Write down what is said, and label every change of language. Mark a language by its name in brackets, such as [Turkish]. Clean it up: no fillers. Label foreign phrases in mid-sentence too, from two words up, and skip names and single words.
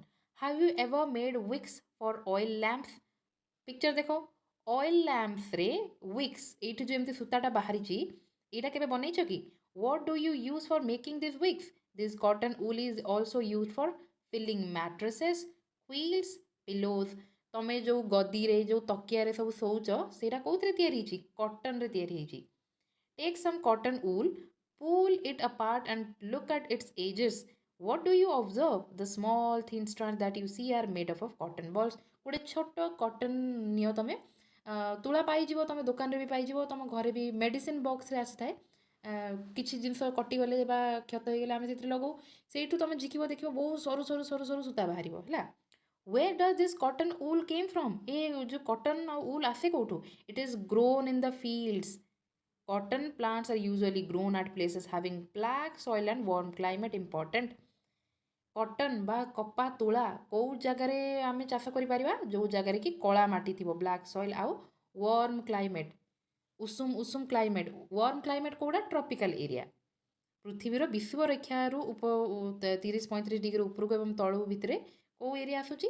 [English] Have you ever made wicks for oil lamps? [Odia] ପିକ୍ଚର ଦେଖ, [English] oil lampsରେ wicks, [Odia] ଏଇଠି ଯେଉଁ ଏମିତି ସୂତାଟା ବାହାରିଛି ଏଇଟା କେବେ ବନେଇଛ କି? [English] What do you use for making this wicks? This cotton wool is also use for filling mattresses, wheels, pillows. [Odia] ତମେ ଯେଉଁ ଗଦିରେ ଯେଉଁ ତକିଆରେ ସବୁ ଶୋଉଛ ସେଇଟା କେଉଁଥିରେ ତିଆରି ହେଇଛି? କଟନ୍ରେ ତିଆରି ହେଇଛି। [English] Take some cotton wool, pull it apart and look at its edges. What do you observe? The small thin strands that you see are made up of cotton balls. [Odia] ଗୋଟେ ଛୋଟ କଟନ୍ ନିଅ ତମେ, ତୁଳା ପାଇଯିବ, ତମେ ଦୋକାନରେ ବି ପାଇଯିବ, ତମ ଘରେ ବି ମେଡ଼ିସିନ୍ ବକ୍ସରେ ଆସିଥାଏ। କିଛି ଜିନିଷ କଟିଗଲେ ବା କ୍ଷତ ହେଇଗଲେ ଆମେ ସେଥିରେ ଲଗାଉ। ସେଇଠୁ ତମେ ଝିକିବ, ଦେଖିବ ବହୁତ ସରୁ ସରୁ ସରୁ ସରୁ ସୂତା ବାହାରିବ ହେଲା। [English] Where does this cotton wool came from? [Odia] ଏ ଯେଉଁ କଟନ୍ ଆଉ ଉଲ୍ ଆସେ କେଉଁଠୁ? [English] It is grown in the fields. Cotton plants are usually grown at places having black soil and warm climate. Important. [Odia] କଟନ୍ ବା କପା ତୁଳା କେଉଁ ଜାଗାରେ ଆମେ ଚାଷ କରିପାରିବା? ଯେଉଁ ଜାଗାରେ କି କଳା ମାଟି ଥିବ, [English] black soil, [Odia] ଆଉ [English] warm climate, [Odia] ଉଷୁମ ଉଷୁମ କ୍ଲାଇମେଟ୍। [English] warm climate କେଉଁଟା? tropical area. [Odia] ପୃଥିବୀର ବିଷୁବରେଖାରୁ 30-35 ଡିଗ୍ରୀ ଉପରକୁ ଏବଂ ତଳୁ ଭିତରେ କେଉଁ ଏରିଆ ଆସୁଛି?